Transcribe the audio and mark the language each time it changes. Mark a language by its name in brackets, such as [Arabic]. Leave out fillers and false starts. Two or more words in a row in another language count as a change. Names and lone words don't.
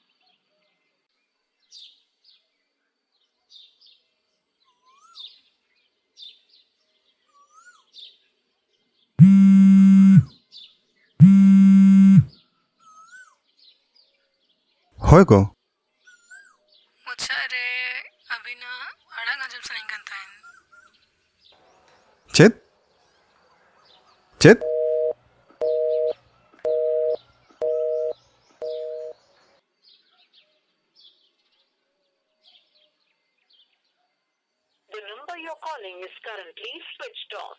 [Santali] ᱦᱳᱭ ᱜᱳ। ᱢᱩᱪᱟᱹᱫ ᱨᱮ ᱟᱹᱵᱤᱱᱟᱜ ᱟᱲᱟᱝ ᱟᱸᱡᱚᱢ ᱥᱟᱱᱟᱧ ᱠᱟᱱ ᱛᱟᱦᱮᱱ। ᱪᱮᱫ? ᱪᱮᱫ? [English] The number you're calling is currently switched off.